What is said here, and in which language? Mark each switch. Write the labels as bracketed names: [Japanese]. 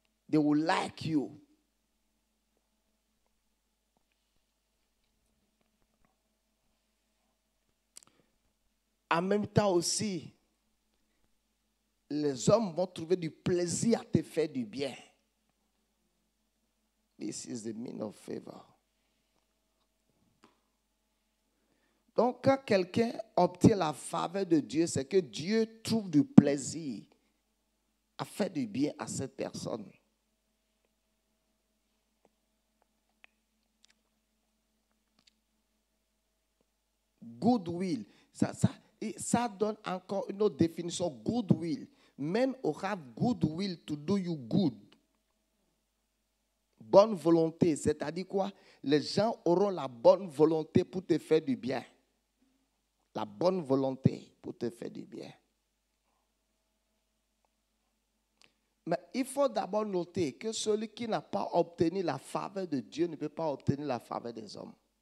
[English] They will like you. [French] En même temps aussi, les hommes vont trouver du plaisir à te faire du bien. [English] This is the meaning of favor. [French] Donc, quand quelqu'un obtient la faveur de Dieu, c'est que Dieu trouve du plaisir à faire du bien à cette personne. Goodwill, ça donne encore une autre définition. [English] Goodwill. Men who have goodwill to do you good. [French] Bonne volonté, c'est-à-dire quoi? Les gens auront la bonne volonté pour te faire du bien. La bonne volonté pour te faire du bien. Mais il faut d'abord noter que celui qui n'a pas obtenu la faveur de Dieu ne peut pas obtenir la faveur des hommes.